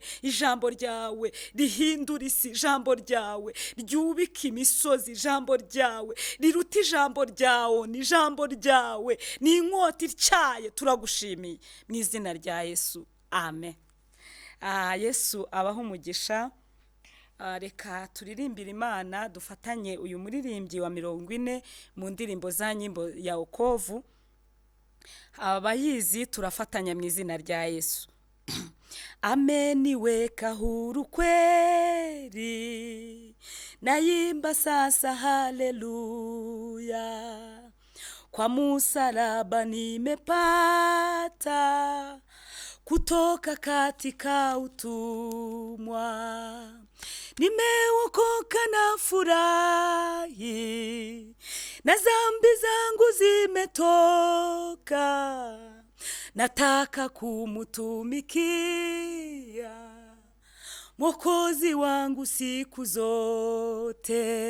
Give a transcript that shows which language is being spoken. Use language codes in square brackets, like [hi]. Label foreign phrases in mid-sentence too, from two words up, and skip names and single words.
[rw] Ijambo ryawe rihindura isi, ijambo ryawe ryubika imisozi, ijambo ryawe riruta ijambo ryawe, ni ijambo ryawe ni inkota ityaye. Turagushimiye mu izina rya Yesu, amen. Yesu abaho umugisha. Reka turirimbire Imana, dufatanye uyu muririmbyi wa 40 mu ndirimbo za [sw] nyimbo ya wokovu. [rw] Abayizi turafatanya mu izina rya Yesu. [sw] Ameniweka huru kweli, naimba sasa haleluya, kwa msalaba nimepata kutoka katika utumwa, nimeokoka na furahi, na dhambi zangu zimetoka, nataka kumutumikia Mwokozi wangu siku zote.